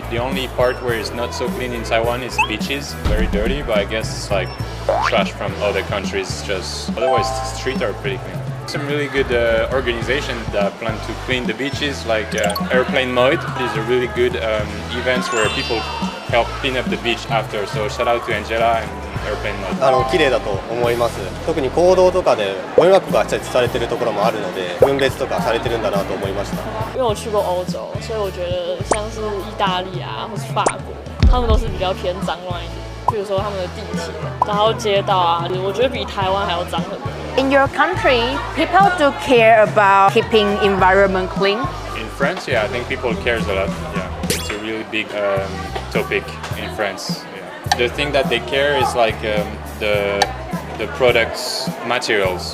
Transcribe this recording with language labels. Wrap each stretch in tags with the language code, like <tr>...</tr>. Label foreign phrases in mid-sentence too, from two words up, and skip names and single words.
<en>The only part where it's not so clean in Taiwan is beaches. Very dirty, but I guess it's like trash from other countries. Just otherwise, the streets are pretty clean. Some really good organizations that plan to clean the beaches, like Airplane Mode. These are really good events where people help clean up the beach after. So shout out to Angela and Airplane Mode.</en> <ja>綺麗だと思います。特に公道とかでゴミ箱が設置されているところもあるので、分別とかされてるんだなと思いました。</ja> <zh>因为我去过欧洲，所以我觉得像是意大利啊，或是法国，他们都是比较偏脏乱一点。比如说他们的地铁，然后街道啊，我觉得比台湾还要脏很多。</zh> <en>In your country, people do care about keeping environment clean. In France, yeah, I think people cares a lot. Yeah, it's a really big topic in France. Yeah. The thing that they care is like the products materials.</en>